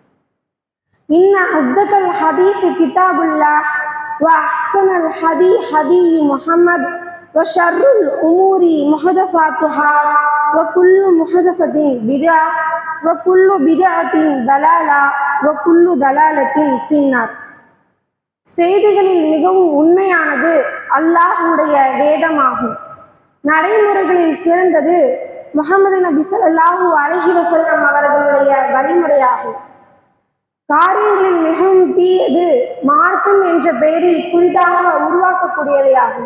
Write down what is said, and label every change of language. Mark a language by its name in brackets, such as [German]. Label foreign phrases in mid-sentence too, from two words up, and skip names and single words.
[Arabic] إن أصدق الحديث كتاب الله وأحسن الحديث حديث محمد وشر الأمور محدثاتها وكل محدثة بدعة وكل بدعة ضلالة وكل ضلالة في النار. [Tamil] செய்திகளில் மிகவும் உண்மையானது அல்லாஹ்வுடைய வேதமாகும். நடைமுறைகளில் சிறந்தது முஹம்மது நபி [Arabic] صلى الله عليه وسلم [Tamil] அவர்களுடைய வழிமுறையாகும். காரியங்களில் மிகவும் தீயது மார்க்கம் என்ற பெயரில் புதிதாக உருவாக்கக்கூடியவையாகும்.